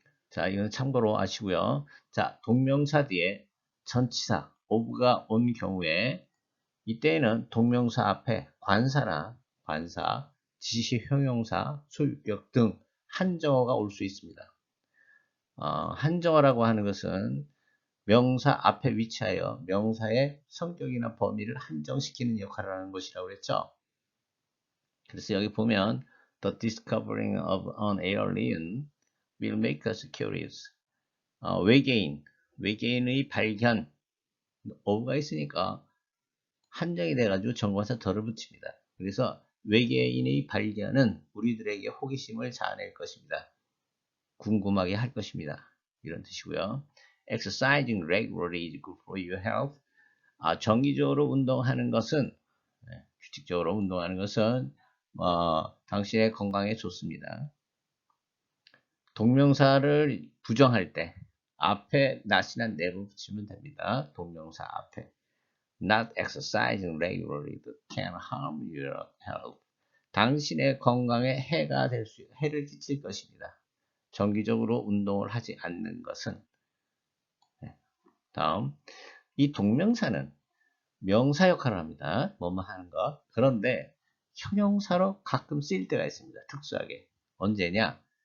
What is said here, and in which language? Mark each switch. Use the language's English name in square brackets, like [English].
[Korean] 자, 이건 참고로 아시고요. 자, 동명사 뒤에 전치사, of가 온 경우에 이때에는 동명사 앞에 관사, 지시 형용사, 소유격 등 한정어가 올 수 있습니다. 한정어라고 하는 것은 명사 앞에 위치하여 명사의 성격이나 범위를 한정시키는 역할을 하는 것이라고 그랬죠. 그래서 여기 보면 [English] The discovering of an alien will make us curious. [Korean] 외계인의 발견, of가 있으니까 한정이 돼가지고 정관사 덜을 붙입니다. 그래서 외계인의 발견은 우리들에게 호기심을 자아낼 것입니다. 궁금하게 할 것입니다. 이런 뜻이고요. [English] Exercising regularly is good for your health. [Korean] 정기적으로 운동하는 것은 규칙적으로 운동하는 것은 당신의 건강에 좋습니다. 동명사를 부정할 때 앞에 not이나 never 붙이면 됩니다. 동명사 앞에. [English] Not exercising regularly can harm your health. [Korean] 당신의 건강에 해를 끼칠 것입니다. 정기적으로 운동을 하지 않는 것은. 다음, 이 동명사는 명사 역할을 합니다. 뭐뭐 하는 것. 그런데 형용사로 가끔 쓰일 때가 있습니다. 특수하게. 언제냐?